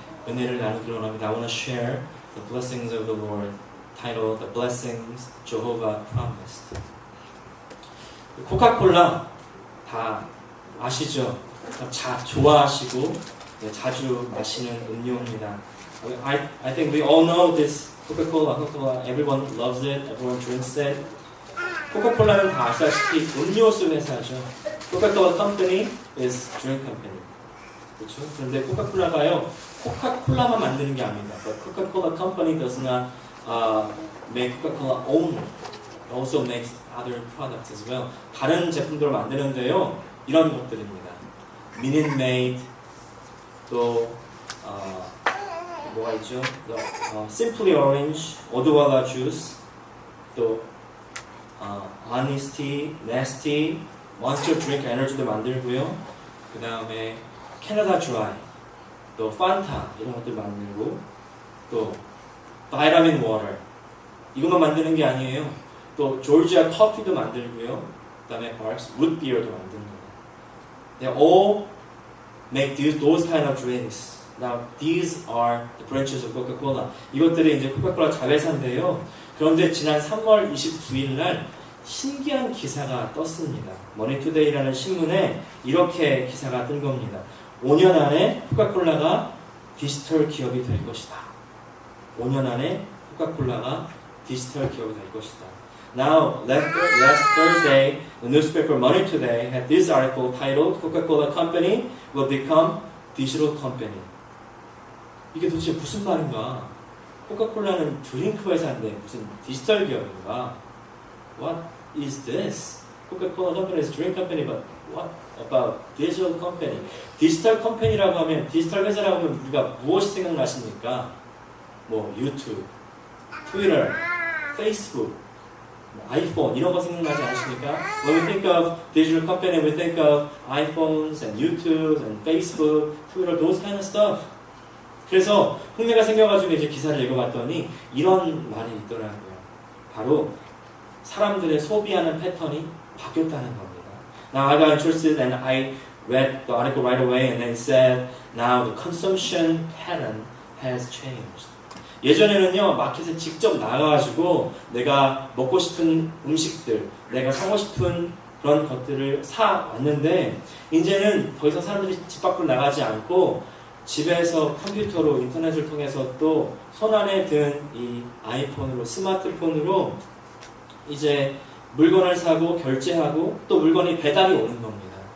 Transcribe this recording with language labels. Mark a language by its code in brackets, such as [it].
[ko] 은혜를 나누기로 합니다. [en] I want to share the blessings of the Lord, titled The Blessings Jehovah Promised. [ko] 코카콜라 다 아시죠? 좋아하시고 자주 마시는 음료입니다. [en] I think we all know this Coca-Cola. Everyone loves it. Everyone drinks it. [ko] 코카콜라는 다 아시다시피 음료수 회사죠. [en] Coca-Cola Company is drink company. [ko] 그렇죠? 그런데 코카콜라가요, 코카콜라만 만드는 게 아닙니다. [en] But Coca-Cola Company does not make Coca-Cola only. It also makes other products as well. [ko] 다른 제품들을 만드는데요, 이런 것들입니다. Minute Maid, 또 뭐가 있죠? Simply Orange, 오드와라 주스, 또 Honesty, Nasty, Monster Drink 에너지도 만들고요. 그 다음에 캐나다 드라이, 또 판타 이런 것들 만들고, 또 바이타민 워터 이것만 만드는 게 아니에요. 또 조지아 커피도 만들고요. 그 다음에 바르스 우드 비어도 만듭니다. [en] They all make those kind of drinks. Now these are the branches of Coca-Cola. [ko] 이것들이 이제 코카콜라 자회사인데요. 그런데 지난 3월 29일 날 신기한 기사가 떴습니다. 머니투데이라는 신문에 이렇게 기사가 뜬 겁니다. 5년 안에 코카콜라가 디지털 기업이 될 것이다. 5년 안에 코카콜라가 디지털 기업이 될 것이다. [en] Now, last Thursday, the newspaper Money Today had this article titled Coca-Cola Company will become digital company. [ko] 이게 도대체 무슨 말인가? 코카콜라는 드링크 회사인데 무슨 디지털 기업인가? [en] What is this? Coca-Cola Company is a drink company, but what about digital company? [ko] 디지털 컴퍼니라고 하면, 디지털 회사라고 하면 우리가 무엇이 생각나십니까? 뭐 유튜브, 트위터, 페이스북, 아이폰 이런 거 생각나지 않으십니까? [en] When we think of digital company, we think of iPhones and YouTube and Facebook, Twitter, those kind of stuff. [ko] 그래서 흥미가 생겨가지고 이제 기사를 읽어봤더니 이런 말이 있더라고요. 바로 사람들의 소비하는 패턴이 바뀌었다는 겁니다. [en] Now I got interested and I read the article right away and then it said now the consumption pattern has changed. [ko] 예전에는요, 마켓에 직접 나가가지고 내가 먹고 싶은 음식들, 내가 사고 싶은 그런 것들을 사 왔는데, 이제는 더 이상 사람들이 집 밖으로 나가지 않고 집에서 컴퓨터로, 인터넷을 통해서 또 손안에 든 이 아이폰으로, 스마트폰으로 이제 물건을 사고 결제하고 또 물건이 배달이 오는 겁니다.